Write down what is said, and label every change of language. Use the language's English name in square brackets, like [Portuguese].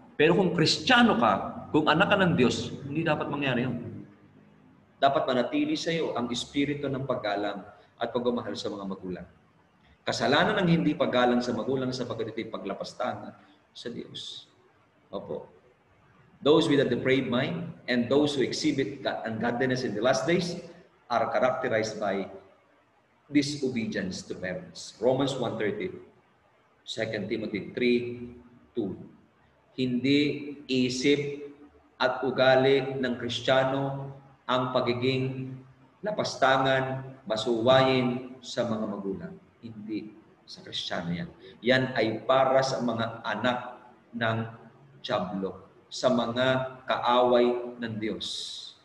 [Filipino] Pero kung Kristiyano ka, kung anak ka ng Diyos, hindi dapat mangyari yun. Dapat manatili sa iyo ang espiritu ng paggalang at pagmamahal sa mga magulang. Kasalanan ng hindi paggalang sa magulang sapagkat ito'y paglapastangan sa Diyos. Opo. [English] Those with a depraved mind and those who exhibit ungodliness in the last days are characterized by disobedience to parents. Romans 1:30, 2 Timothy 3:2. [Filipino] Hindi isip at ugali ng Kristiyano ang pagiging lapastangan, masuwayin sa mga magulang. Hindi sa Kristiyano yan. Yan ay para sa mga anak ng dyablo, sa mga kaaway ng Diyos.